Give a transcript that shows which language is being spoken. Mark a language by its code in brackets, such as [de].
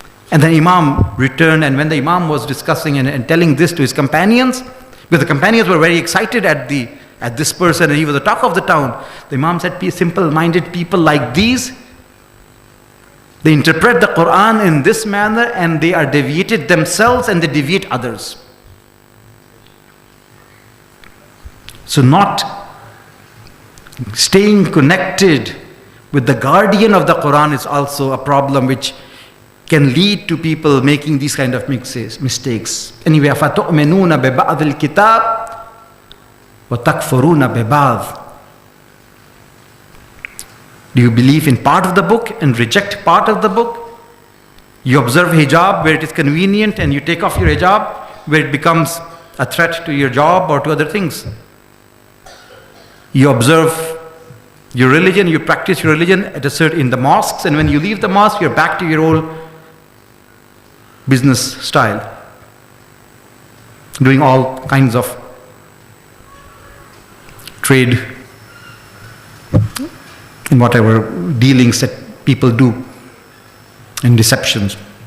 [en] And then Imam returned, and when the Imam was discussing and telling this to his companions, because the companions were very excited at this person, and he was the talk of the town, the Imam said, simple-minded people like these, they interpret the Quran in this manner and they are deviated themselves and they deviate others. So not staying connected with the guardian of the Quran is also a problem which can lead to people making these kind of mistakes. Anyway, [ar] أَفَتُؤْمِنُونَ بِبَعْضِ الْكِتَابِ وَتَكْفُرُونَ بِبَعْضِ. [en] Do you believe in part of the book and reject part of the book? You observe hijab where it is convenient and you take off your hijab where it becomes a threat to your job or to other things. You observe your religion, you practice your religion in the mosques, and when you leave the mosque, you're back to your old business style, doing all kinds of trade in whatever dealings that people do and deceptions.